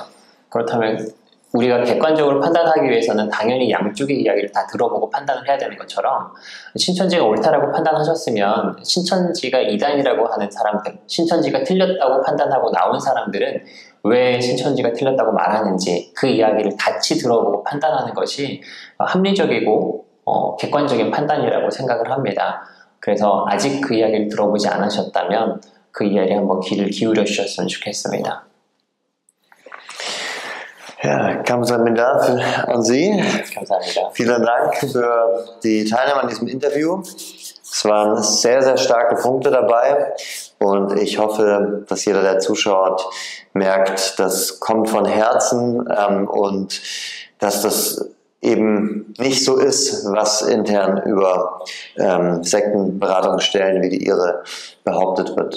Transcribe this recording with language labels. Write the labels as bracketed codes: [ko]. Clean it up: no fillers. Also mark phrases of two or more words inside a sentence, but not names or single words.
[ko] 그렇다면 우리가 객관적으로 판단하기 위해서는 당연히 양쪽의 이야기를 다 들어보고 판단을 해야 되는 것처럼, 신천지가 옳다라고 판단하셨으면 신천지가 이단이라고 하는 사람들, 신천지가 틀렸다고 판단하고 나온 사람들은 왜 신천지가 틀렸다고 말하는지 그 이야기를 같이 들어보고 판단하는 것이 합리적이고 객관적인 판단이라고 생각을 합니다. 그래서 아직 그 이야기를 들어보지 않으셨다면 그 이야기에 한번 귀를 기울여 주셨으면 좋겠습니다. [de] Ja, Kamsahamnida an Sie. Vielen Dank für die Teilnahme an diesem Interview. Es waren sehr, sehr starke Punkte dabei und ich hoffe, dass jeder, der zuschaut, merkt, das kommt von Herzen und dass das eben nicht so ist, was intern über Sektenberatungsstellen wie die Ihre behauptet wird.